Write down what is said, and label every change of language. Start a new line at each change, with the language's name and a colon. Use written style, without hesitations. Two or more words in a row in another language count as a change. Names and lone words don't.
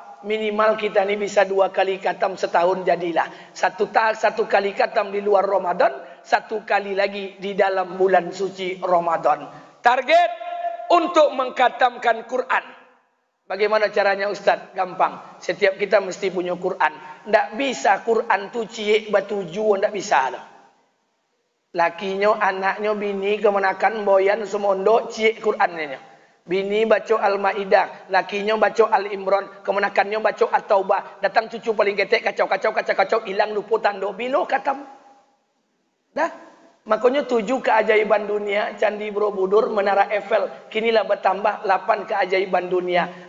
Malay: Minimal kita ni bisa 2 kali khatam setahun jadilah. Satu kali khatam di luar Ramadan, 1 kali lagi di dalam bulan suci Ramadan. Target untuk mengkhatamkan Quran. Bagaimana caranya Ustaz? Gampang. Setiap kita mesti punya Quran.
Minangkabau: Ndak bisa Quran tu ciek batuju, ndak bisa dah.
Malay: Lakinya, anaknya, bini kemenakan boyan semondo ciek Qurannya. Bini baca Al-Maidah, lakinya baca Al-Imran, kemenakannya baca At-Taubah. Datang cucu paling ketek, kacau, hilang lupa tanda. Bila khatam? Dah. Makanya 7 keajaiban dunia, Candi Borobudur, Menara Eiffel. Kinilah bertambah 8 keajaiban dunia.